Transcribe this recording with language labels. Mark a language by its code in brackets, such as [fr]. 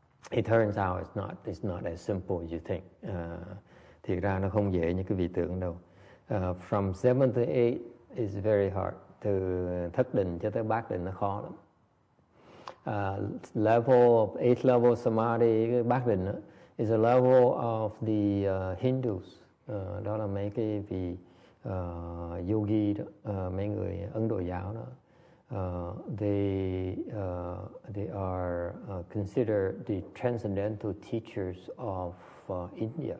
[en] It turns out it's not as simple as you think. [vi] Thì ra nó không dễ như cái vị tưởng đâu. [en] From 7 to 8 is very hard. [vi] Từ thất định cho tới bát định nó khó lắm. [en] Level 8th level samadhi, [vi] bát định đó, [en] is a level of the Hindus. [vi] Đó là mấy cái vị yogi đó, mấy người Ấn Độ giáo đó. [en] They are considered the transcendental teachers of India.